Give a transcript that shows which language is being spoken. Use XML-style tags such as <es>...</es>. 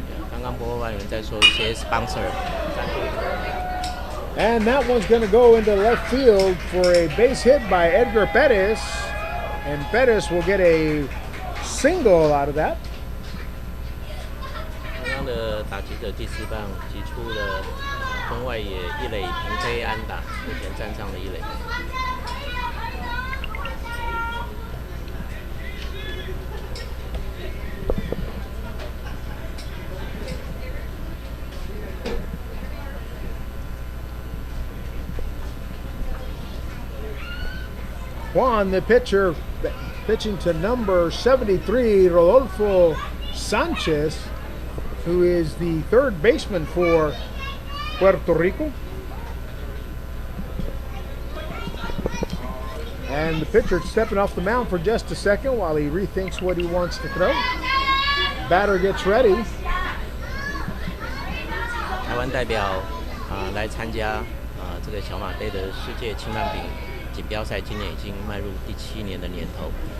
<zh>刚刚播完有人在说一些 sponsor 赞助。</zh> <en>And that one's going to go into left field for a base hit by Edgar Perez. And Perez will get a single out of that.</en> <zh>刚刚的打击者第4棒击出了中外野一垒平飞安打，目前站上了一垒。</zh> <en>Juan, the pitcher, pitching to number 73, Rodolfo Sanchez, who is the third baseman for Puerto Rico. And the pitcher stepping off the mound for just a second while he rethinks what he wants to throw. Batter gets ready.</en> <zh>台湾代表来参加这个小马杯的世界轻量饼锦标赛，今年已经迈入第7年的年头。</zh>